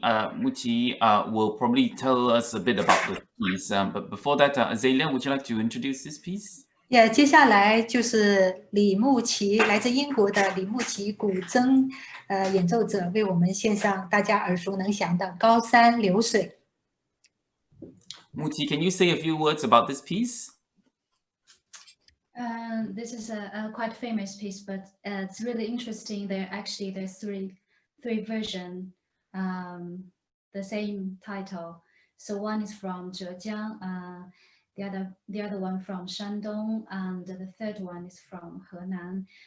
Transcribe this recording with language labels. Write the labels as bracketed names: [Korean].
[English] Muqi will probably tell us a bit about the piece. But before that, Azalea, would you like to introduce this piece? [Chinese] 接下来就是李木奇，来自英国的李木奇古筝演奏者，为我们献上大家耳熟能详的《高山流水》。 [English] Muqi, can you say a few words about this piece? This is a quite famous piece, but it's really interesting. There's three versions, the same title. So one is from Zhejiang, the other one from Shandong, and the third one is from Henan.